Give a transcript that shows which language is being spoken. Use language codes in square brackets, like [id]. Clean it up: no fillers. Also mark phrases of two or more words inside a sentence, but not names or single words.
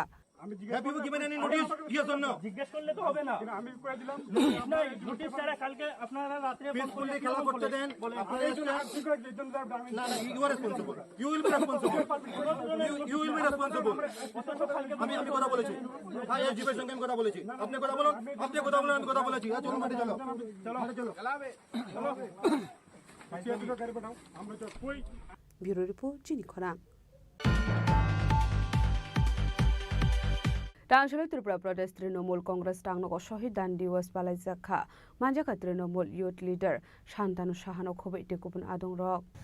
[bn] আমি জিজ্ঞেস [en] given any notice yes or no [bn] জিজ্ঞেস করলে তো হবে না আমি কই দিলাম নোটিশ ছাড়া কালকে আপনারা রাতে পিসফুলি খেলা করতে দেন না না [en] you are responsible you will be responsible you will be responsible [bn] ইউ উইল বি রেসপন্সিবল আমি কথা বলেছি হ্যাঁ এই জিপের সঙ্গে আমি কথা বলেছি আপনি কথা বলুন আমি কথা বলেছি চলো মাঠে চলো চলো খেলাবে চলো [trp] Bureau Report Chini Khorang Tribunal Tripura Pradesh Trinamool Congress Tangnoko Shahid Dan Diwas Balai Zakha Manjaka Trinamool Youth Leader Shantanu Shahano Khobai Tekupun Adong Rok